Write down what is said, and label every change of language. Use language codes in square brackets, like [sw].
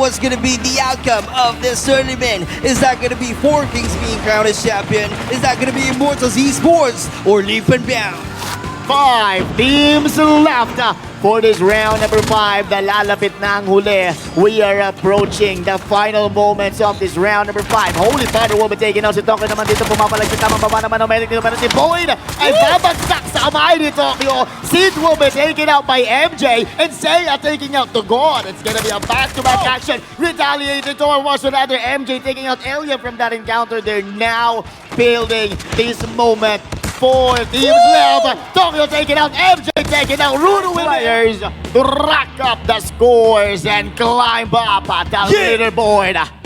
[en] what's going to be the outcome of this tournament. Is that going to be 4 Kings being crowned as champion? Is that going to be Immortals Esports or Leap and Bound? 5 teams left for this round number 5. [tl] Nalalapit na ang huli. [en] We are approaching the final moments of this round number 5. [tl] Holy Father [en] will be taking out [tl] si Tokyo naman dito. Pumapalag si tamang baba naman ng medic dito. Pero si Boyd ay babagsak sa kamay ni Tokyo. [en] Sid will be taken out by MJ. And Seiya taking out to God. It's gonna be a back-to-back action. Retaliated towards another MJ taking out Elia from that encounter. They're now building this moment. 4 teams left. Tokyo taking out, MJ taking out, Rudo players to rack up the scores and climb up at the leaderboard.